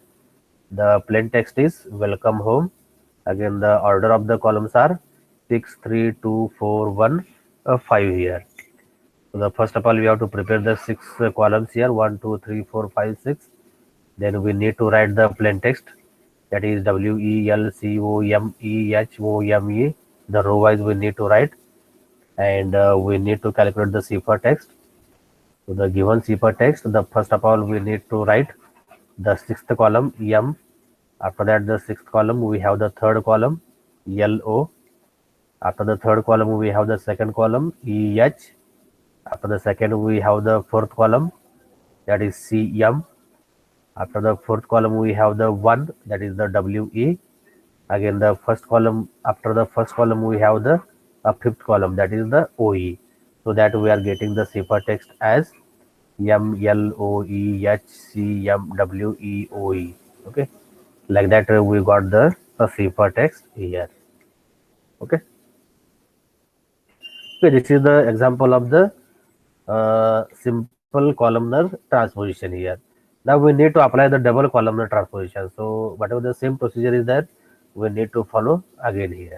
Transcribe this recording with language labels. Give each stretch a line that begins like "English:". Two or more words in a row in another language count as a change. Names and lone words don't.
English: The plain text is welcome home. Again the order of the columns are 6, 3, 2, 4, 1, 5 here. So the first of all we have to prepare the 6 columns here, 1, 2, 3, 4, 5, 6. Then we need to write the plain text, that is W E L C O M E H O M E. The row wise we need to write, and we need to calculate the cipher text. So the given cipher text, the first of all we need to write the sixth column M. After that the sixth column we have the third column L O. After the third column we have the second column E H. After the second we have the fourth column, that is C M. After the fourth column we have the 1, that is the W E. Again the first column, after the first column we have the fifth column, that is the O E. So that we are getting the cipher text as M L O E H C M W E O E. Okay, like that we got the cipher text here. Okay. Okay, this is the example of the simple columnar transposition here. Now we need to apply the double columnar transposition. So whatever the same procedure is there, we need to follow again here.